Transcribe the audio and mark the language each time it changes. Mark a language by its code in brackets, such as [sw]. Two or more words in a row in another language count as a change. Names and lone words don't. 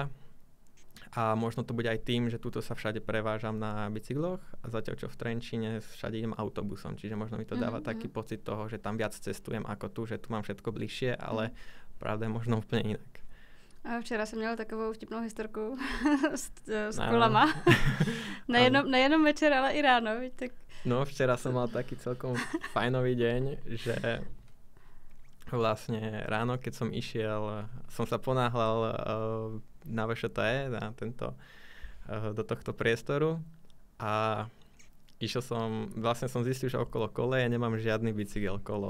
[sk] A možno to bude aj tým, že tuto sa všade prevážam na bicykloch a zatiaľ čo v Trenčíne všade idem autobusom, čiže možno mi to dáva taký pocit toho, že tam viac cestujem ako tu, že tu mám všetko bližšie, ale pravda je možno úplne inak. [cs] A včera jsem měla takovou vtipnou historku s kolama. Nejenom večer, ale i ráno. Tak... [sk] No, včera som mal taký celkom fajnový deň, že vlastne ráno, keď som išiel, som sa ponáhľal na VŠTE, do tohto priestoru a išiel som, vlastne som zistil, že okolo koleje nemám žiadny bicykel kolo.